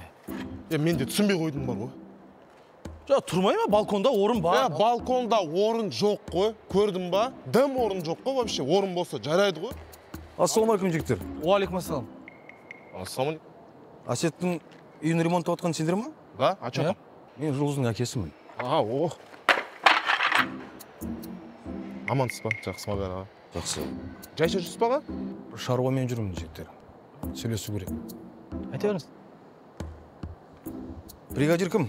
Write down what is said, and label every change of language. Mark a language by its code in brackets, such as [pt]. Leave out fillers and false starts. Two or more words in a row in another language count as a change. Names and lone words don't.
[kk] Мен де түсінбей қойдым бар ғой. Тұрмай ма? Балконда орын бар. Балконда орын жоқ қой. Көрдің ба? Дым орын жоқ қой вообще. Орын болса жарайды ғой. Ассалаумалейкум, жігіттер. Уалейкумассалам. Ассалаумалейкум. Асеттің үйін ремонт отқан сендер ма? [ru] Да, а что там? [kk] Мен Жұлдыздың әкесімін. О. Амансыз ба? Жақсы ма бәрі? Жақсы. Жай жүрсіз ба? Шаруамен жүрмін, жігіттер. Сөйлесу керек. Айта беріңіз. Бригадир кім?